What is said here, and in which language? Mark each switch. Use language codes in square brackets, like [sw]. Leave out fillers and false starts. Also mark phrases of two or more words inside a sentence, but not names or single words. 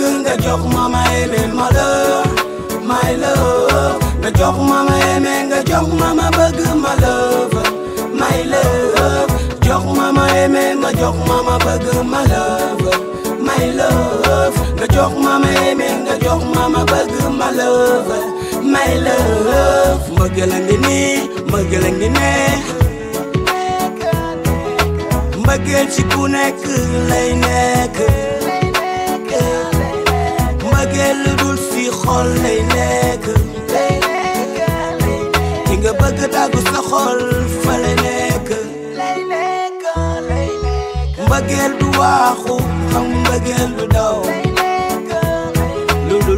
[wo] nga jox mama aimé [en] my love my love [wo] nga jox mama aimé nga jox mama bëgg [en] my love my love [wo] jox mama aimé nga jox mama bëgg [en] my love my love [wo] nga jox mama aimé nga jox mama bëgg [en] my love my love [wo] mbëggeel a ngi nii mbëggeel a ngi neex mbëggeel ci ku nekk lay nekk mbëggeel lu dul fi xol lay nekk ki nga bëgg tàggu sa xol fa lay nekk mbëggeel du waaxu xam mbëggeel du daw lu dul